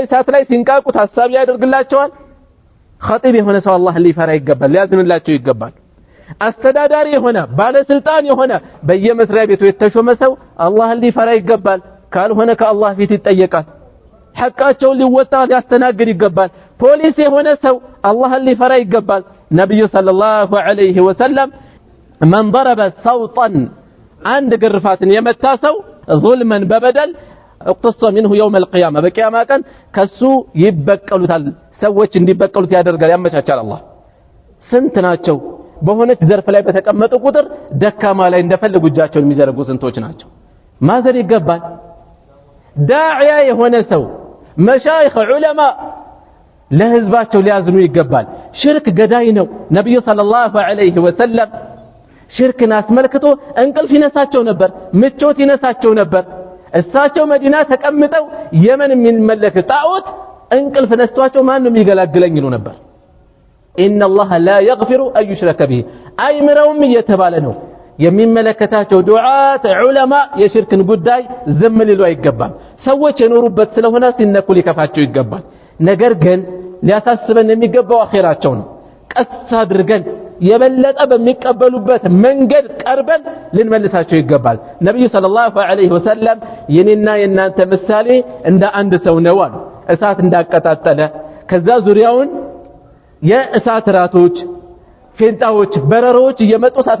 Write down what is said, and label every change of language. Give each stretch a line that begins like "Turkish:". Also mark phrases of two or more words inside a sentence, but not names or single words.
Amharic: እሳት ላይ ሲንቃቁ ታሳቢ ያደርግላቸዋል ኸጢብ የሆነ ሰው አላህ ሊፈራ ይገባል ሊያዝንላቸው ይገባል አስተዳዳሪ የሆነ ባለስልጣን የሆነ በየመስሪያ ቤቱ የተሾመ ሰው አላህ ሊፈራ ይገባል ካልሆነ ከአላህ ፊት ይጠየቃል ሐቃቸው ሊወጣ ሊያስተናግድ ይገባል ፖሊስ የሆነ ሰው አላህ ሊፈራ ይገባል ነብዩ
Arabic: صلى الله عليه وسلم من ضرب صوتا عند
Amharic: ግርፋትን የመታ ሰው ظلما በበደል
Arabic: اقتص منه يوم القيامه
Amharic: በቂያማ ቀን ከሱ ይበቀሉታል ሰዎች እንዲበቀሉት ያደርጋል ያመቻቻል አላህ ስንት ናቸው በሆነች ዘርፍ ላይ በተቀመጡ ቁጥር ደካማ ላይ እንደፈለጉ እጃቸውን የሚዘረጉ ስንቶች ናቸው ማዘር ይገባል ዳዒያ የሆነ ሰው መሻይኽ ዑለማ ለህዝባቸው ሊያዝኑ ይገባል ሽርክ ገዳይ ነው ነብዩ
Arabic: صلى الله عليه وسلم
Amharic: ሽርክን አስመልክቶ እንቅልፍ ይነሳቸው ነበር ምቾት ይነሳቸው ነበር እሳቸው መዲና ተቀምጠው የመን የሚመለክ ጣዖት እንቅልፍ ነስቷቸው ማንንም ይገላግለኝ ይሉ ነበር
Arabic: ان الله لا يغفر ان يشرك به
Amharic: አይምረውም እየተባለ ነው የሚመለከታቸው ዱዓት ዑለማ የሽርክን ጉዳይ ዝም ሊሉ አይገባም ሰዎች የኖሩበት ስለሆነ ሲነኩ ሊከፋቸው ይገባል ነገር ግን ሊያሳስበን የሚገባው አኺራቸው ነው ቀስ አድርገን የበለጠ በሚቀበሉበት መንገድ ቀርበን ልንመልሳቸው ይገባል ነብዩ
Arabic: صلى الله عليه وسلم
Amharic: የኔና የናንተ ምሳሌ እንደ አንድ ሰው ነው አሉ እሳት እንዳቀጣጠለ ከዛ ዙሪያውን የእሳት ራቶች ፌንጣዎች በረሮች እየመጡ እሳት